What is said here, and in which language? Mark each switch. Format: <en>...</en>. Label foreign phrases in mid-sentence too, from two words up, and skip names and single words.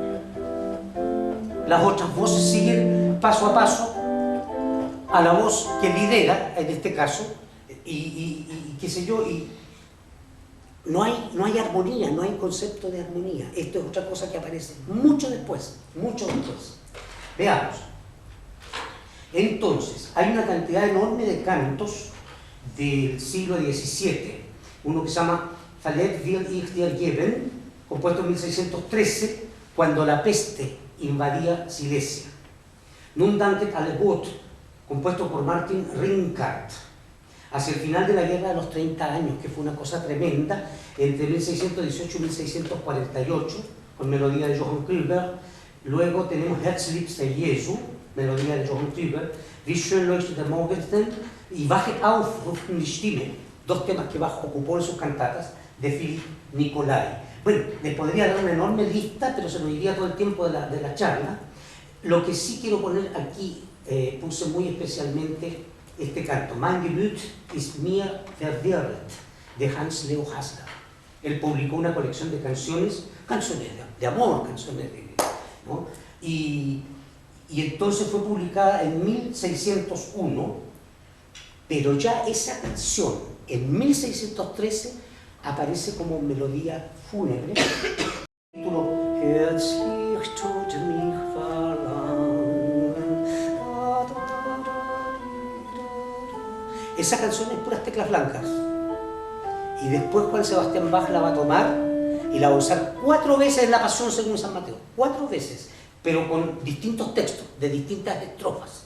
<es>las otras voces siguen paso a paso a la voz que lidera, en este caso, y qué sé yo, y no hay armonía, no hay concepto de armonía. Esto es otra cosa que aparece mucho después, mucho después. Veamos. Entonces, hay una cantidad enorme de cantos del siglo XVII, uno que se llama Verlet will ich dir geben, compuesto en 1613, cuando la peste invadía Silesia. Nun danket alle Gott, compuesto por Martin Ringart, hacia el final de la Guerra de los 30 años, que fue una cosa tremenda, entre 1618 y 1648, con melodía de Johann Krüber. Luego tenemos Herzliebst der Jesu, melodía de Johann Krüber, Wie schön leuchtet der Morgenstern y Wachet auf, rufen die Stimme, dos temas que Bach ocupó en sus cantatas, de Philipp Nicolai. Bueno, les podría dar una enorme lista, pero se nos iría todo el tiempo de la charla. Lo que sí quiero poner aquí puse muy especialmente este canto, Mein Gemüt ist mir verwirrt, de Hans Leo Hasler. Él publicó una colección de canciones de amor, canciones ¿no? Y entonces fue publicada en 1601, pero ya esa canción en 1613 aparece como melodía fúnebre. El título, Herzlich tut mich verlangen. Esa canción es puras teclas blancas. Y después Juan Sebastián Bach la va a tomar y la va a usar 4 veces en la Pasión según San Mateo. 4 veces, pero con distintos textos, de distintas estrofas.</es>